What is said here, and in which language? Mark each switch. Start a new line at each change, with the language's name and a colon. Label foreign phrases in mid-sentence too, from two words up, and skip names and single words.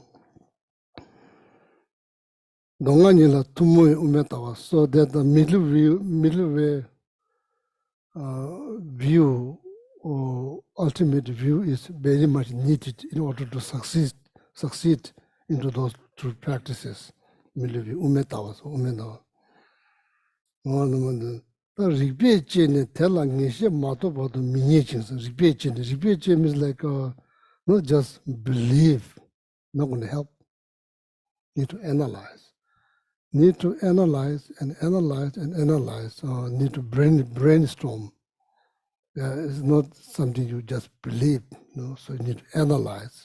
Dzongkha: Donga nila tumu umetawa,
English: so that the middle way view or ultimate view is very much needed in order to succeed into those two practices. Middle view
Dzongkha: umetawa, so umetawa. Rikpe che tela ngeshe mato bado minye chinsa. Rikpe che
English: means like not just believe, not going to help. Need to analyze. Need to analyze. Need to brainstorm. It's not something you just believe, so you need to analyze.